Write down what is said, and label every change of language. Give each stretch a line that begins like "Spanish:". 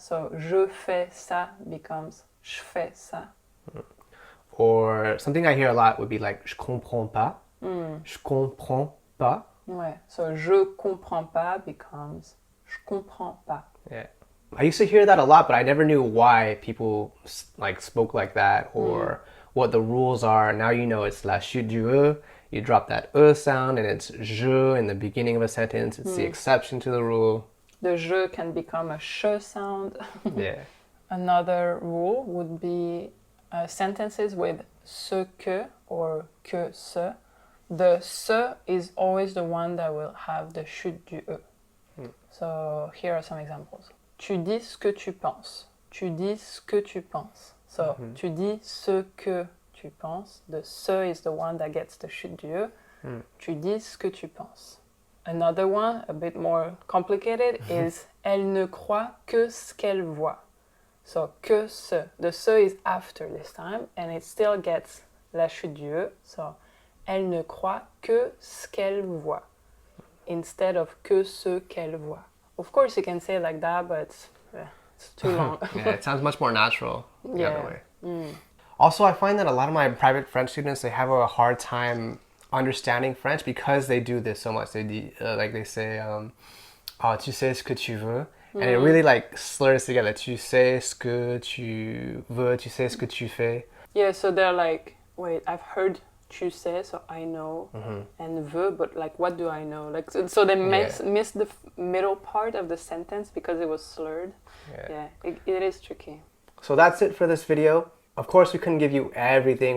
French: So je fais ça becomes je fais ça.
English: Or something I hear a lot would be like
French: je comprends pas. Je comprends pas. Ouais. So je comprends pas becomes je comprends pas.
English: Yeah. I used to hear that a lot, but I never knew why people like spoke like that or what the rules are. Now you know it's la chute du e. You drop that e sound and it's je in the beginning of a sentence. It's the exception to the rule. The je can become a sh sound. Yeah. Another rule would be sentences with ce que or que ce. The ce is always the one that will have the chute du e. So here are some examples.
French: Tu dis ce que tu penses. Tu dis ce que tu penses. So tu dis ce que tu penses.
English: The ce is the one that gets the chute du e.
French: Tu dis ce que tu penses.
English: Another one, a bit more complicated, is
French: elle ne croit que ce qu'elle voit. So que ce.
English: The ce is after this time, and it still gets la chute du e.
French: So elle ne croit que ce qu'elle voit,
English: instead of
French: que ce qu'elle voit.
English: Of course, you can say it like that, but it's too long. Yeah, it sounds much more natural the other way. Mm. Also, I find that a lot of my private French students, they have a hard time understanding French because they do this so much. They like they say,
French: tu sais ce que tu veux,
English: and it really like slurs together.
French: Tu sais ce que tu veux, tu sais ce que tu fais.
English: Yeah, so they're like, wait, I've heard
French: tu sais,
English: so I know, and veux, but like, what do I know? Like, so they miss the middle part of the sentence because it was slurred. Yeah, it is tricky. So that's it for this video. Of course, we couldn't give you everything.